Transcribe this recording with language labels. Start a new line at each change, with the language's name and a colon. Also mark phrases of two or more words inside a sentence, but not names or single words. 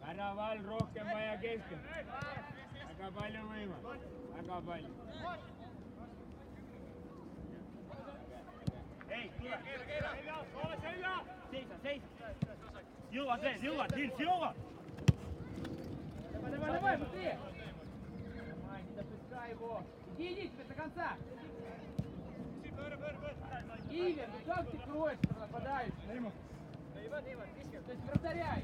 Estonian: Val, rohkem vaja keskenduda. Väga palju võimalust. Väga palju. Ei, tule. Seisa. Jõuad veel, Nils, jõuad!
Russian: Давай, быстрее! Не допускай его! Иди теперь до конца! Ивер, ну как ты просишь, нападающий? То есть вратаряй!